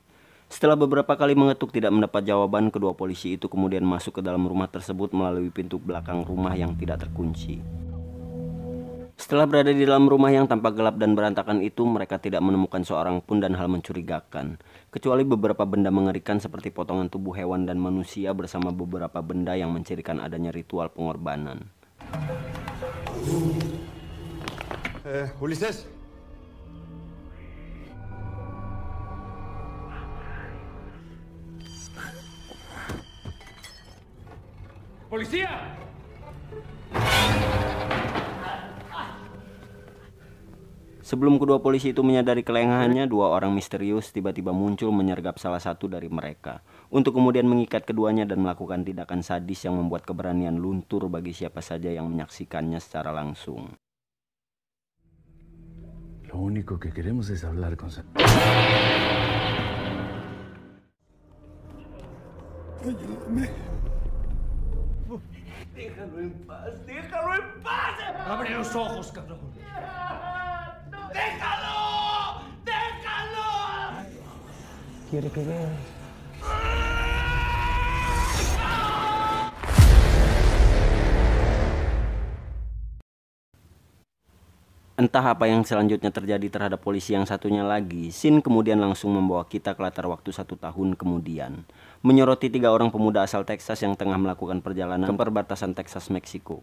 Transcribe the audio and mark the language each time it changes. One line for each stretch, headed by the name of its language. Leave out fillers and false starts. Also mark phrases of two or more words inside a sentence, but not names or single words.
Indonesian: Setelah beberapa kali mengetuk tidak mendapat jawaban, kedua polisi itu kemudian masuk ke dalam rumah tersebut melalui pintu belakang rumah yang tidak terkunci. Setelah berada di dalam rumah yang tampak gelap dan berantakan itu, mereka tidak menemukan seorang pun dan hal mencurigakan, kecuali beberapa benda mengerikan seperti potongan tubuh hewan dan manusia bersama beberapa benda yang mencirikan adanya ritual pengorbanan. Ulises. Policía. Sebelum kedua polisi itu menyadari kelengahannya, 2 orang misterius tiba-tiba muncul menyergap salah satu dari mereka, untuk kemudian mengikat keduanya dan melakukan tindakan sadis yang membuat keberanian luntur bagi siapa saja yang menyaksikannya secara langsung.
Spanish: Lo único que queremos es hablar con... Ayúdame. Déjalo en paz, déjalo en paz. Abre los ojos, cabrón. ¡Déjalo! ¡Déjalo! Quiere que veas.
Indonesian: Entah apa yang selanjutnya terjadi terhadap polisi yang satunya lagi, scene kemudian langsung membawa kita ke latar waktu 1 tahun kemudian, menyoroti 3 orang pemuda asal Texas yang tengah melakukan perjalanan ke perbatasan Texas Meksiko.